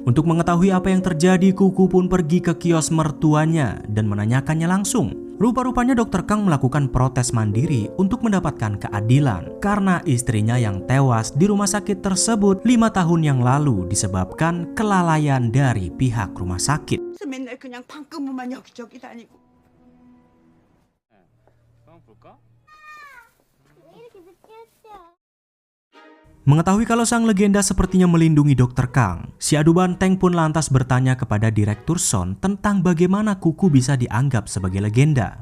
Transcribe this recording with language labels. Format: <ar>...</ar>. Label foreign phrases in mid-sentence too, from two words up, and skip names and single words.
<id>Untuk mengetahui apa yang terjadi, Kuku pun pergi ke kios mertuanya dan menanyakannya langsung. Rupa-rupanya Dr. Kang melakukan protes mandiri untuk mendapatkan keadilan karena istrinya yang tewas di rumah sakit tersebut 5 tahun yang lalu disebabkan kelalaian dari pihak rumah sakit.</id> <ko>맨날 그냥 방금만 여기저기 다니고.</ko> <id>Mengetahui kalau sang legenda sepertinya melindungi Dr. Kang, si adu banteng pun lantas bertanya kepada Direktur Son tentang bagaimana Kuku bisa dianggap sebagai legenda.</id>